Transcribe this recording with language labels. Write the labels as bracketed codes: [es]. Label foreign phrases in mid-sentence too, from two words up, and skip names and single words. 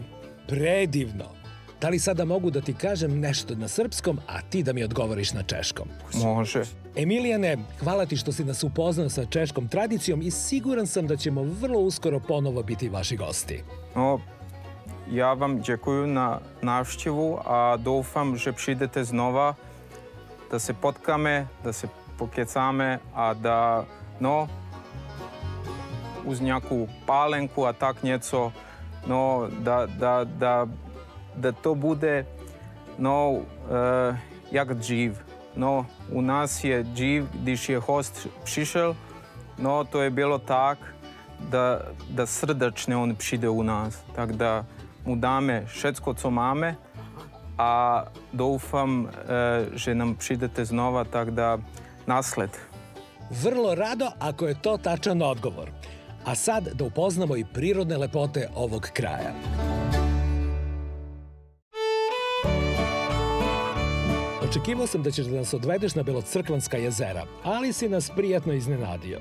[sr] Predivno! Da li sada mogu da ti kažem nešto na srpskom, a ti da mi odgovoriš na češkom? Može. Emilijane, hvala ti što si nas upoznao sa češkom tradicijom i siguran sam da ćemo vrlo uskoro ponovo biti vaši gosti. [cs] Ja vam dziękuję na návštěvu a doufám, že přijdete znova, da se potkame, da se pokecame, a da, uz nějakou pálenku a tak něco, da to bude, jak dřív. U nás je dřív, když je host přišel, [sr] to je bilo tak, da srdačne [cs] on přijde u nas. Tak da mu dáme všetko, co máme, a doufam, že nam přijdete znova, tak da nasled. [sr] Vrlo rado ako je to tačan odgovor. A sad da upoznamo i prirodne lepote ovog kraja. Očekivao sam da ćeš da nas odvedeš na Belocrkvanska jezera, ali si nas prijatno iznenadio.